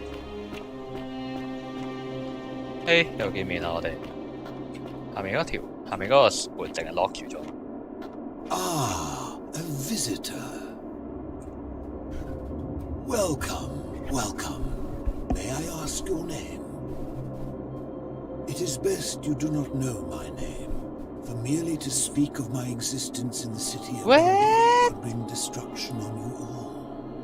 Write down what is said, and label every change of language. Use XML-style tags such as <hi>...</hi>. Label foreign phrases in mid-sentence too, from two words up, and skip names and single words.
<yue>誒，又見面啦，我哋。下面嗰個門淨係 lock 住咗。</yue> <en>Ah, a visitor. Welcome, welcome. May I ask your name? It is best you do not know my name, for merely to speak of my existence in the city of Underworld would bring destruction on you all.</en>